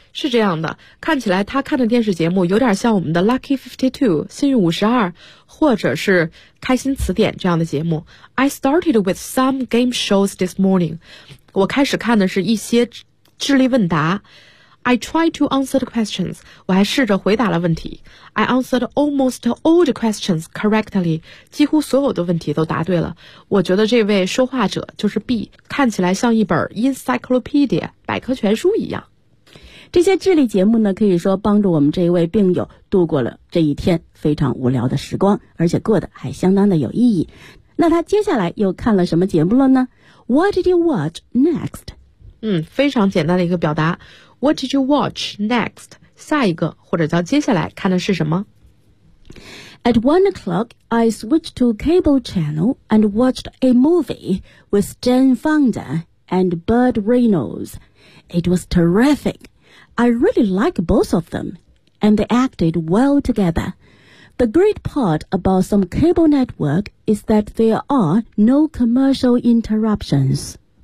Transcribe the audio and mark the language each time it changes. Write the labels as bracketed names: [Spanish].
[Chinese] 是这样的，看起来他看的电视节目有点像我们的 Lucky 52, 幸运52，或者是开心词典这样的节目。 [English] I started with some game shows this morning. [Chinese] 我开始看的是一些智力问答。 [English] I tried to answer the questions. [Chinese] 我还试着回答了问题。 [English] I answered almost all the questions correctly. [Chinese] 几乎所有的问题都答对了。我觉得这位说话者就是 B, 看起来像一本 encyclopedia, 百科全书一样。这些智力节目呢可以说帮助我们这一位病友度过了这一天非常无聊的时光，而且过得还相当的有意义。那他接下来又看了什么节目了呢？ [English] What did you watch next? [Chinese] 非常简单的一个表达。 [English] What did you watch next? [Chinese] 下一个或者叫接下来看的是什么？ [English] At 1 o'clock, I switched to cable channel and watched a movie with Jane Fonda and Burt Reynolds. It was terrific. I really like both of them, and they acted well together. The great part about some cable network is that there are no commercial interruptions.